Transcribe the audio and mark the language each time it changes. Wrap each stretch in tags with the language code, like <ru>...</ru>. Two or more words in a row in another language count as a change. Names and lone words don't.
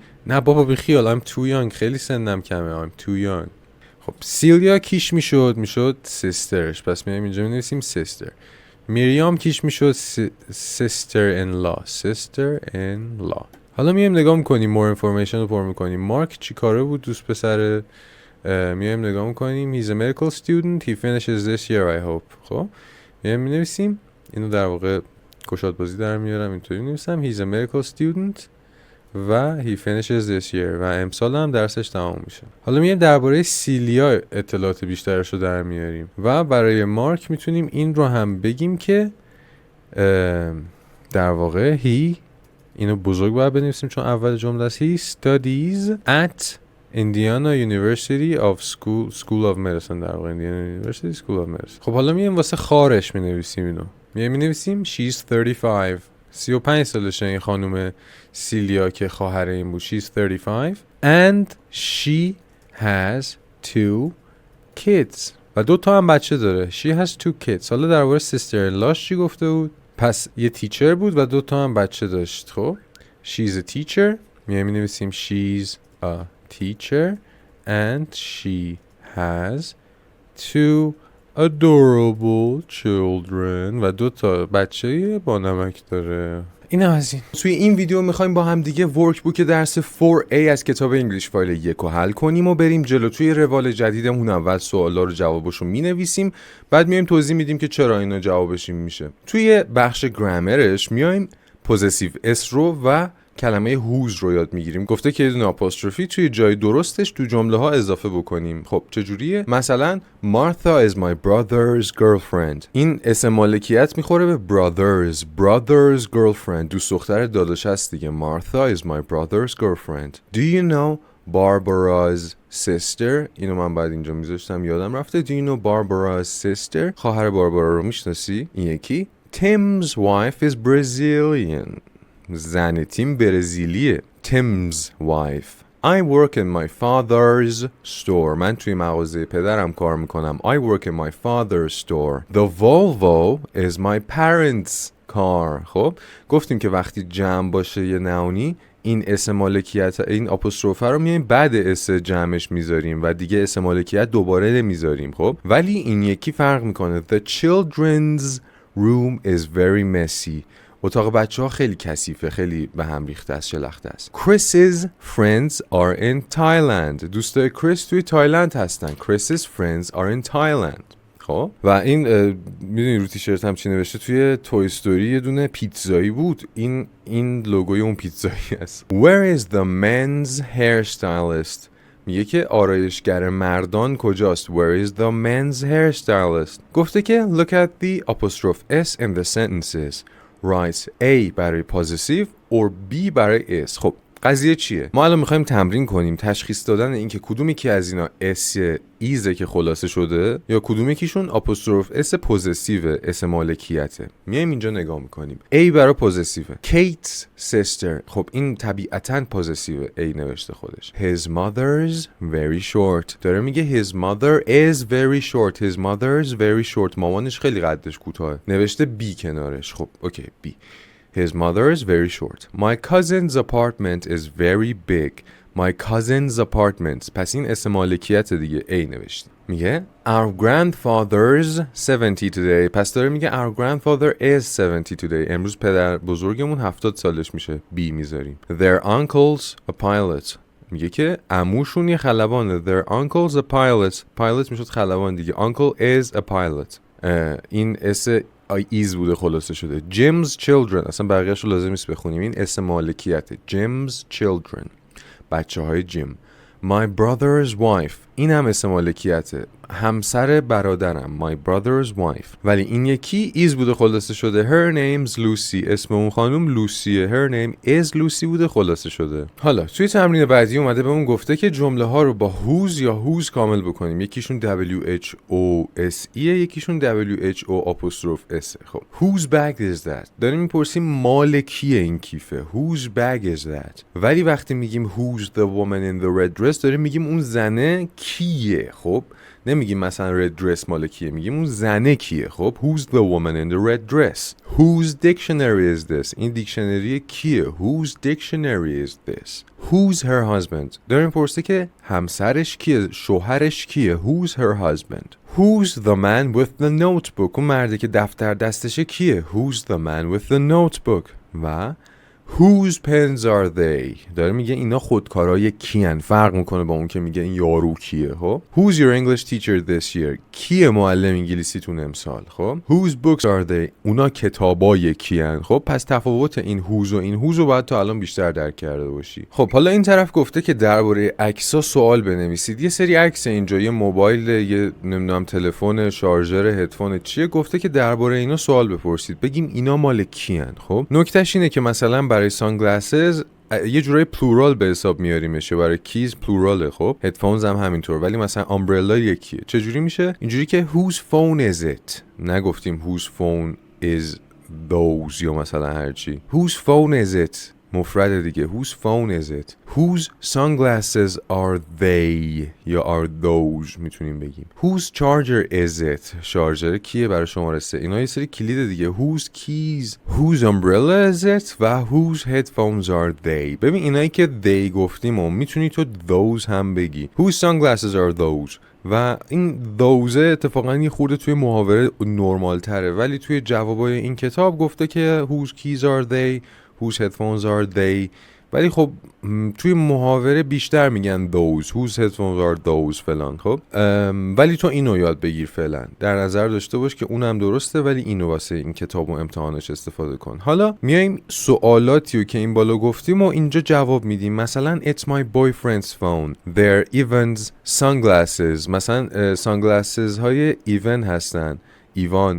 <fa>نه بابا بی خیال.</fa> <en>I'm too young.</en> <fa>خیلی سنم کمه.</fa> <en>I'm too young.</en> <fa>خب سیلیا کیش میشد sisterش. پس میایم اینجا می‌نویسیم sister. میریام کیش میشد sister-in-law. حالا میایم نگاه میکنیم</fa> <en>more information</en> <fa>رو پر میکنیم. مارک چی کاره بود؟ دوست پسر میایم نگاه میکنیم.</fa> <en>He's a medical student. He finishes this year I hope.</en> <fa>خب میایم مینویسیم. اینو در واقع گشاد بازی در میارم، اینطوری می‌نویسم</fa> <en>He's a medical student</en> <fa>و</fa> <en>he finishes this year</en> <fa>و امسال هم درسش تمام میشه. حالا میایم درباره سیلیا اطلاعات بیشترش رو در میاریم و برای مارک میتونیم این رو هم بگیم که در واقع he، اینو بزرگ باید بنویسیم چون اول جمله است.</fa> <en>He studies at Indiana University of School of Medicine.</en> <fa>در واقع</fa> <en>Indiana University School of Medicine.</en> <fa>خب حالا میایم واسه خارش مینویسیم اینو. مینویسیم she's 35. 35 سالشه این خانم سیلیا که خواهر این بود.</fa> <en>She's 35 and she has 2 kids.</en> <fa>و 2 تا هم بچه داره.</fa> <en>She has 2 kids.</en> <fa>حالا درباره</fa> <en>sister in law</en> <fa>چی گفته بود؟ پس یه تیچر بود و 2 تا هم بچه داشت. خب</fa> <en>she's a teacher.</en> <fa>مینویسیم</fa> <en>she's a teacher and she has 2 adorable children</en> <fa>و 2 تا بچه با نمک داره. این هم از این. توی این ویدیو میخوایم با هم دیگه</fa> <en>work book</en> <fa>درس 4A از کتاب انگلیش فایل 1 رو حل کنیم و بریم جلو. توی روال جدیدمون اول سوالا رو جوابشو مینویسیم، بعد میایم توضیح میدیم که چرا اینا جوابش این میشه. توی بخش گرامرش میایم</fa> <en>possessive s</en> <fa>رو و کلمه whose رو یاد میگیریم. گفته که یه دونه آپوستروفی توی جای درستش تو جمله ها اضافه بکنیم. خب چجوریه؟ مثلا</fa> <en>Martha is my brother's girlfriend.</en> <fa>این اسم مالکیت میخوره به</fa> <en>brother's girlfriend.</en> <fa>دوست دختر داداش هست دیگه.</fa> <en>Martha is my brother's girlfriend. Do you know Barbara's sister؟</en> <fa>اینو من بعد اینجا میذاشتم یادم رفته.</fa> <en>Do you know Barbara's sister؟</en> <fa>خواهر باربارا رو میشناسی؟ این یکی.</fa> <en>Tim's wife is Brazilian.</en> <fa>زن تیم برزیلیه.</fa> <en>Tim's wife. I work in my father's store.</en> <fa>من توی مغازه پدرم کار میکنم.</fa> <en>I work in my father's store. The Volvo is my parents' car.</en> <fa>خب گفتیم که وقتی جمع باشه یه نئونی، این اسم مالکیت، این آپوستروفه رو میایم بعد اسم جمعش میذاریم و دیگه اسم مالکیت دوباره نمیذاریم. خب ولی این یکی فرق میکنه.</fa> <en>The children's room is very messy.</en> <fa>اتاق بچه ها خیلی کثیفه، خیلی به هم ریخته است، شلخته است.</fa> <en>Chris's friends are in Thailand.</en> <fa>دوستای کریس توی تایلند هستن.</fa> <en>Chris's friends are in Thailand.</en> <fa>خب و این میدونی رو تیشرت هم چی نوشته؟ توی توی استوری یه دونه پیتزایی بود. این لوگوی اون پیتزایی است.</fa> <en>Where is the men's hairstylist؟</en> <fa>میگه که آرایشگر مردان کجاست؟</fa> <en>Where is the men's hairstylist؟</en> <fa>گفته که</fa> <en>look at the apostrophe s in the sentences. Write A</en> <fa>برای پوزسیو</fa> <en>or B برای S.</en> <fa>خب قضیه چیه؟ ما الان میخوایم تمرین کنیم تشخیص دادن این که کدومی که از اینا اس ایزه که خلاصه شده یا کدومی کیشون</fa> <en>apostrophe s</en> <fa>پوزسیو، اس مالکیته. میایم اینجا نگاه میکنیم. A برای پوزسیو.</fa> <en>Kate's sister.</en> <fa>خب این طبیعتاً پوزسیو. A نوشته خودش.</fa> <en>His mother's very short.</en> <fa>داره میگه</fa> <en>his mother is very short. His mother's very short.</en> <fa>مامانش خیلی قدش کوتاه. نوشته B کنارش. خب اوکی B.</fa> <en>His mother is very short. My cousin's apartment is very big. My cousin's apartment.</en> <fa>پس این اسم مالکیت دیگه A نوشتیم.</fa> <en>میگه Our grandfather's 70 today.</en> <fa>پس داره میگه</fa> <en>Our grandfather is 70 today.</en> <fa>امروز پدر بزرگمون 70 سالش میشه. B میذاریم.</fa> <en>Their uncle's a pilot.</en> <fa>میگه که عموشون یه خلبانه.</fa> <en>Their uncle's a pilot. Pilot</en> <fa>میشد خلبان دیگه.</fa> <en>Uncle is a pilot.</en> <fa>این اسم ایز بوده خلاصه شده.</fa> <en>Jim's children.</en> <fa>اصلا بقیه‌اش رو لازم نیست بخونیم. این اسم مالکیته.</fa> <en>Jim's children.</en> <fa>بچه های جیم.</fa> <en>My brother's wife.</en> <fa>این هم اسم مالکیته. همسر برادرم.</fa> <en>My brother's wife.</en> <fa>ولی این یکی ایز بوده خلاصه شده.</fa> <en>Her name's Lucy.</en> <fa>اسم اون خانم لوسیه.</fa> <en>Her name is Lucy</en> <fa>بوده خلاصه شده. حالا توی تمرین بعدی اومده بهمون گفته که جمله ها رو با whose یا whose کامل بکنیم. یکیشون WHOSE یکیشون WHO''S.</fa> <en>خب whose bag is that؟</en> <fa>داریم میپرسیم مال کیه این کیفه.</fa> <en>Whose bag is that؟</en> <fa>ولی وقتی میگیم</fa> <en>who's the woman in the red dress</en> <fa>داریم میگیم اون زنه کیه. خب نمیگیم مثلا</fa> <en>red dress</en> <fa>مال کیه، میگیم اون زنه کیه.</fa> <en>خب who's the woman in the red dress؟ Whose dictionary is this؟</en> <fa>این دیکشنری کیه؟</fa> <en>Whose dictionary is this؟ Who's her husband؟</en> <fa>داریم پرسه که همسرش کیه، شوهرش کیه.</fa> <en>Who's her husband؟ Who's the man with the notebook؟</en> <fa>اون مرده که دفتر دستشه کیه.</fa> <en>Who's the man with the notebook؟ و Whose pens are they؟</en> <fa>داره میگه اینا خودکارای کیان. فرق میکنه با اون که میگه این یارو کیه.</fa> <en>خب Who's your English teacher this year؟</en> <fa>کیه معلم انگلیسیتون امسال؟ خب</fa> <en>Whose books are they؟</en> <fa>اونا کتابای کیان. خب پس تفاوت این whose و این whose رو باید تا الان بیشتر درک کرده باشی. خب حالا این طرف گفته که درباره عکس‌ها سوال بنویسید. یه سری عکس اینجا، یه موبایل، یه نمیدونم تلفن، شارژر، هدفون، چیه، گفته که درباره اینا سوال بپرسید. بگیم اینا مال کیان. خب نکتهش اینه که مثلا برای سانگلاسز یه جورای پلورال به حساب میاریم میشه، برای کیز پلوراله. خب هدفونز هم همینطور، ولی مثلا امبرلا یکیه. چجوری میشه؟ اینجوری که</fa> <en>whose phone is it، نگفتیم whose phone is those</en> <fa>یا مثلا هرچی.</fa> <en>whose phone is it مفرد دیگه. whose phone is it. whose sunglasses are they یا are those</en> <fa>میتونیم بگیم.</fa> <en>whose charger is it،</en> <fa>شارژر کیه برای شماره 3. اینا یه سری کلید دیگه.</fa> <en>whose keys، whose umbrella is it و whose headphones are they.</en> <fa>ببین اینایی که they گفتیم و میتونی تو those هم بگی.</fa> <en>whose sunglasses are those</en> <fa>و این دوزه اتفاقا یه خورده توی محاوره نرمال تره، ولی توی جوابای این کتاب گفته که</fa> <en>whose keys are they، whose headphones are they،</en> <fa>ولی خب توی محاوره بیشتر میگن</fa> <en>those، whose headphones are those</en> <fa>فلان. خب ولی تو اینو یاد بگیر فعلا، در نظر داشته باش که اونم درسته ولی اینو واسه این کتاب و امتحانش استفاده کن. حالا میایم سوالاتی رو که این بالا گفتیم و اینجا جواب میدیم.</fa> <en>مثلا it's my boyfriend's phone، their Evan's sunglasses، مثلا sunglasses</en> <fa>های ایون هستن، ایوان.</fa>